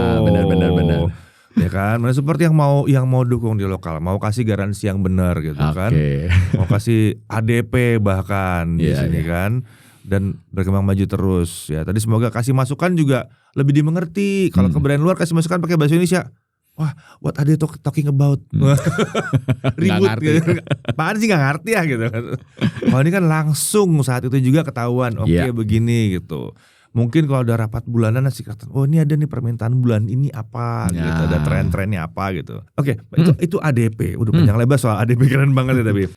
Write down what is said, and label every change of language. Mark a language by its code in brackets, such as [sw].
[id] Benar. Ya kan, mana seperti yang mau dukung di lokal, mau kasih garansi yang benar gitu kan, mau kasih ADP bahkan di sini kan, dan berkembang maju terus ya. Tadi semoga kasih masukan juga lebih dimengerti. Kalau ke brand luar kasih masukan pakai bahasa Indonesia. [en] Wah, what are they talking about? [id] Ribut gitu. Apaan sih gak ngerti ya gitu. Kalau ini kan langsung saat itu juga ketahuan. Oke, begini gitu. Mungkin kalau ada rapat bulanan nasi kelihatan. Oh, ini ada nih permintaan bulan ini apa gitu. Ada tren-trennya apa gitu. Oke, itu ADP. Udah panjang lebar soal ADP, keren banget ya tapi.